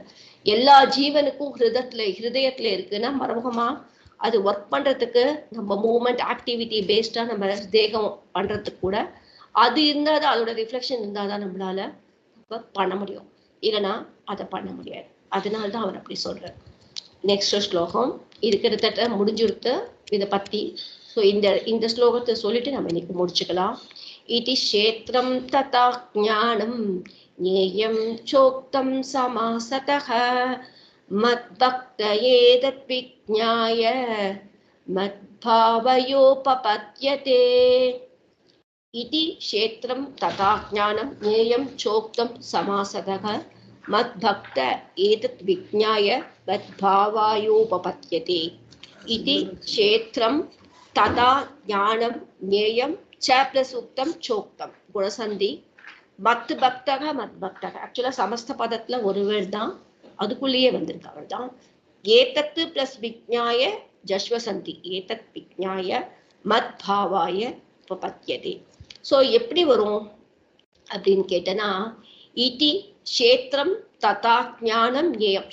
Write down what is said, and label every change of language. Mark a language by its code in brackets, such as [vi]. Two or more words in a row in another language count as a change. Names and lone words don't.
[ta] எல்லா ஜீவனுக்கும் ஹிருதயத்துல இருக்குன்னா மறைமுகமா அது ஒர்க் பண்றதுக்கு நம்ம [en] movement activity [ta] பேஸ்டா நம்ம தேகம் பண்றதுக்கு கூட அது இருந்தாதான், அதோட ரிஃப்ளெக்ஷன் இருந்தாதான் நம்மளால பண்ண முடியும், இல்லைன்னா அதை பண்ண முடியாது. அதனால்தான் அவர் அப்படி சொல்றார். நெக்ஸ்ட் ஸ்லோகம் இது கிட்டத்தட்ட முடிஞ்சிருத்து இதை பத்தி. ஸோ இந்த ஸ்லோகத்தை சொல்லிட்டு நம்ம இன்னைக்கு முடிச்சுக்கலாம். [sa] इति क्षेत्रं तथा ज्ञानं ज्ञेयं चोक्तं समासतः मद्भक्तये तद्विज्ञाय मद्भावयोपपद्यते. इति क्षेत्रं तथा ज्ञानं ज्ञेयं चोक्तं समासतः मद्भक्त एतत् विज्ञाय मद्भावायोपपद्यते इति क्षेत्रं तथा ज्ञानं ज्ञेयं च प्लस उक्तं चोक्तं गुणसन्धि मद्भक्तक मद्भक्तक [ta] ஆக்சுவலா சமஸ்த பதத்துல ஒரு வேர்ட் தான், அதுக்குள்ளேயே வந்திருக்கு அவ்வளவுதான். [sa] एतत् plus विज्ञाय जश्त्वसन्धि एतत् विज्ञाय मद्भावाय उपपद्यते. [ta] ஸோ எப்படி வரும் அப்படின்னு கேட்டனா, [sa] इति क्षेत्रं तथा ज्ञानं ज्ञेयम्.